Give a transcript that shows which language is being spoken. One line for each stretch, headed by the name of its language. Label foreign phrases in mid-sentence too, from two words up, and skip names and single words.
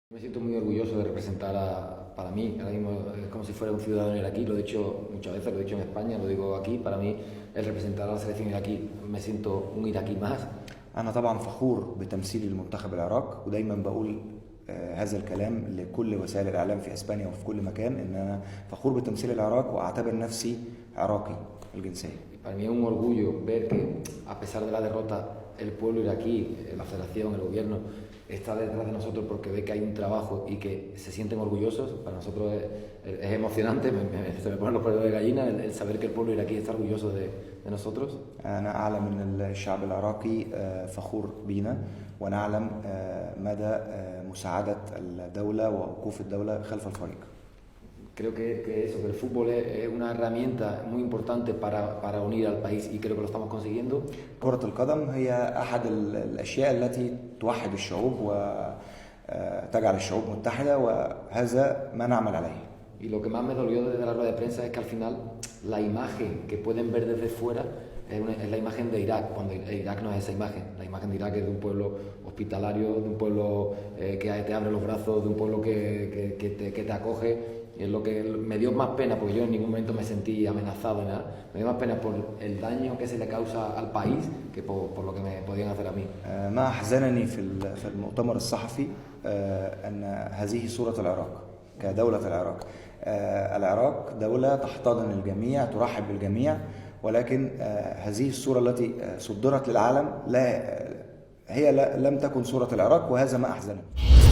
Spanish: Me siento muy orgulloso de representar para mí, ahora mismo es como si fuera un ciudadano iraquí, lo he dicho muchas veces, lo he dicho en España, lo digo aquí, para mí el representar a la selección iraquí me siento un iraquí más.
Arabic: أنا طبعا فخور بتمثيلي لمنتخب العراق، ودايما بقول هذا الكلام لكل وسائل الإعلام في إسبانيا وفي كل مكان، إن أنا فخور بتمثيل العراق وأعتبر نفسي عراقي الجنسية.
Spanish: Y para mí es un orgullo ver que a pesar de la derrota el pueblo iraquí, la federación, el gobierno está detrás de nosotros porque ve que hay un trabajo y que se sienten orgullosos. Para nosotros es emocionante, se me ponen los pelos de gallina el saber que el pueblo iraquí está orgulloso de nosotros.
Arabic: أنا أعلم أن الشعب العراقي فخور بينا، ونعلم مدى مساعدة الدولة ووقوف الدولة خلف الفريق.
Spanish: Creo que el fútbol es una herramienta muy importante para unir al país y creo que lo estamos consiguiendo.
Arabic: كرة القدم هي أحد الأشياء التي توحد الشعوب وتجعل الشعوب متحدة، وهذا ما نعمل عليه.
Spanish: Y lo que más me dolió desde la rueda de prensa es que al final la imagen que pueden ver desde fuera es la imagen de Irak, cuando Irak no es esa imagen. La imagen de Irak es de un pueblo hospitalario, de un pueblo que te abre los brazos, de un pueblo que te acoge. Y es lo que me dio más pena, porque yo en ningún momento me sentí amenazado ni nada. Me dio más pena por el daño que se le causa al país que por lo que me podían hacer a mí.
Arabic: ما أحزنني في المؤتمر الصحفي أن هذه صورة العراق كدولة العراق. العراق دولة تحتضن الجميع، ترحب بالجميع، ولكن هذه الصورة التي صدرت للعالم لا هي لم تكن صورة العراق، وهذا ما أحزنني.